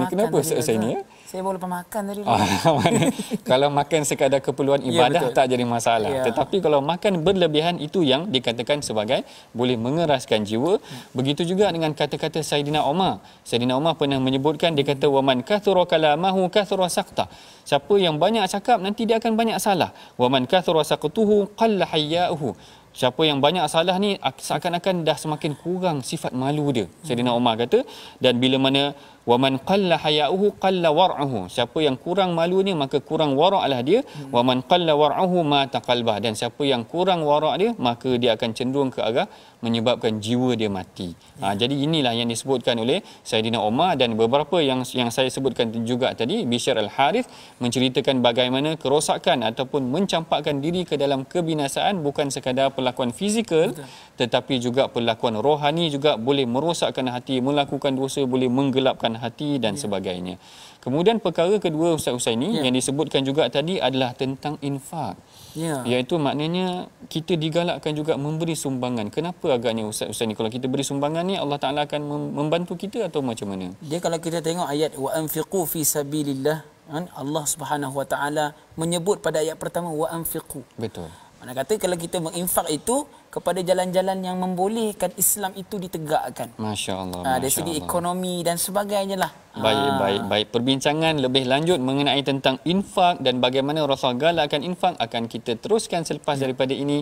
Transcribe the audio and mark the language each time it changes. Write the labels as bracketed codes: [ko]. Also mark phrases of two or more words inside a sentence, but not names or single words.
[ms] Kenapa Ustaz Husaini? Saya boleh makan tadi. Kalau makan sekadar keperluan ibadah tak jadi masalah. Tetapi kalau makan berlebihan, itu yang dikatakan sebagai boleh mengeraskan jiwa. Begitu juga dengan kata-kata Saidina Umar. Saidina Umar pernah menyebutkan, dia kata [ar] ومن كثر كلامه كثر سقطه. [ms] Siapa yang banyak cakap nanti dia akan banyak salah. [ar] ومن كثر سقطه قل حياؤه. [ms] Siapa yang banyak salah ni seakan-akan dah semakin kurang sifat malu dia. Saidina Umar kata, dan bila mana [ar] ومن قل حياؤه قل ورعه. [ms] Siapa yang kurang malu ni maka kurang waraklah dia. [ar] ومن قل ورعه مات قلبه. [ms] Dan siapa yang kurang warak dia maka dia akan cenderung ke arah menyebabkan jiwa dia mati. Jadi inilah yang disebutkan oleh Saidina Umar. Dan beberapa yang saya sebutkan juga tadi, Bishr al-Harith menceritakan bagaimana kerosakan ataupun mencampakkan diri ke dalam kebinasaan bukan sekadar perlakuan fizikal, tetapi juga perlakuan rohani juga boleh merosakkan hati, melakukan dosa boleh menggelapkan hati dan sebagainya. Kemudian perkara kedua Ustaz Husaini yang disebutkan juga tadi adalah tentang infak. Iaitu maknanya kita digalakkan juga memberi sumbangan. Kenapa agaknya Ustaz Husaini kalau kita beri sumbangan ni Allah Taala akan membantu kita atau macam mana? Dia kalau kita tengok ayat [ar] وأنفقوا في سبيل الله, الله سبحانه وتعالى [ms] menyebut pada ayat pertama [ar] وأنفقوا. [ms] Betul. Mana kata kalau kita menginfak itu kepada jalan-jalan yang membolehkan Islam itu ditegakkan. Masya-Allah. Dari segi ekonomi dan sebagainya lah. Baik. Perbincangan lebih lanjut mengenai tentang infak dan bagaimana Rasul galakkan infak akan kita teruskan selepas daripada ini.